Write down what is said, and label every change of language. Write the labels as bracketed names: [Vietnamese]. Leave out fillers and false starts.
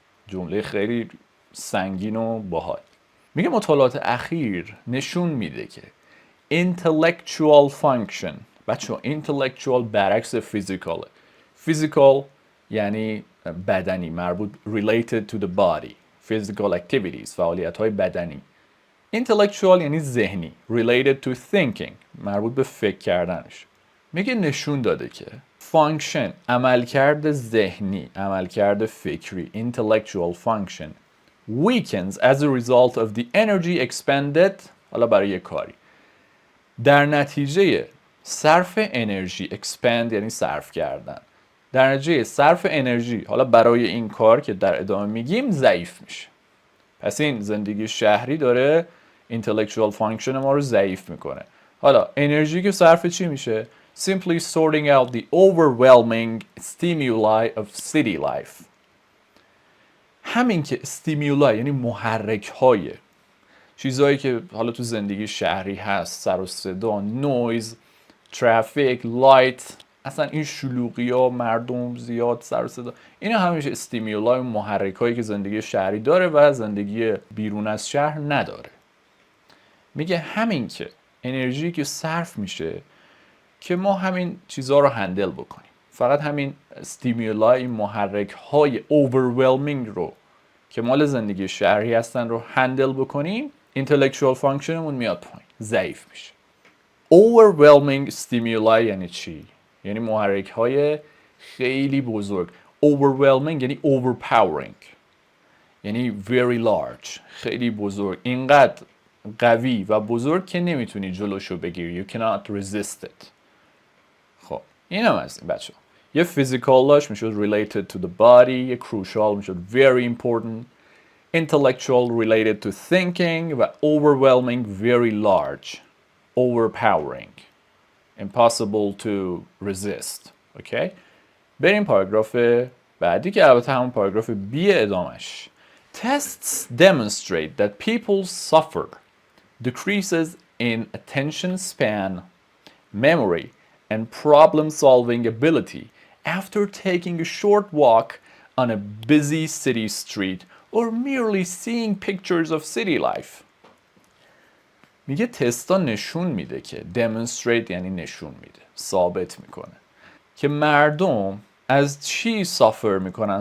[Persian] جمله خیلی سنگین و باحال. میگه مطالعات اخیر نشون میده که intellectual function، بچه intellectual برعکس physical. [English] physical [Persian] یعنی بدنی، مربوط [English] related to the body. physical activities، [Persian] فعالیت های بدنی. intellectual یعنی ذهنی [English] related to thinking، [Persian] مربوط به فکر کردنش. میگه نشون داده که function، عملکرد ذهنی، عملکرد فکری، [English] intellectual function weakens as a result of the energy expended، [Persian] حالا برای یک کاری، در نتیجه صرف انرژی، expend یعنی صرف کردن، در نتیجه صرف انرژی حالا برای این کار که در ادامه میگیم ضعیف میشه. پس این زندگی شهری داره intellectual function ما رو ضعیف میکنه. حالا انرژی که صرف چی میشه؟ [English] simply sorting out the overwhelming stimuli of city life. [Persian] همین که stimuli یعنی محرک های، چیزهایی که حالا تو زندگی شهری هست، سر و صدا، نویز، ترافیک، لایت، اصلا این شلوغی ها، مردم زیاد، سر و صدا، اینا همیشه استیمیولای و محرک هایی که زندگی شهری داره و زندگی بیرون از شهر نداره. میگه همین که انرژی که صرف میشه که ما همین چیزها رو هندل بکنیم، فقط همین استیمیولای، محرک های overwhelming رو که مال زندگی شهری هستن رو هندل بکنیم، intellectual functionمون میاد پایین، ضعیف میشه. [English] overwhelming stimuli [Persian] یعنی چی؟ یعنی محرک های خیلی بزرگ. overwhelming یعنی overpowering، یعنی [English] very large، [Persian] خیلی بزرگ، اینقدر قوی و بزرگ که نمیتونی جلوشو بگیری. [English] you cannot resist it. [Persian] خب این هم از این بچه ها. [English] یه physical [Persian] داشت میشد [English] related to the body، یه crucial میشد very important، intellectual related to thinking و overwhelming very large، overpowering، impossible to resist. [Persian] اوکی؟ بریم پاراگراف بعدی که البته همون پاراگراف بی ادامش. [English] Tests demonstrate that people suffer decreases in attention span, memory, and problem-solving ability after taking a short walk on a busy city street or merely seeing pictures of city life. [Persian] میگه تستا نشون میده که demonstrate یعنی نشون میده، ثابت میکنه که مردم از چی suffer میکنن.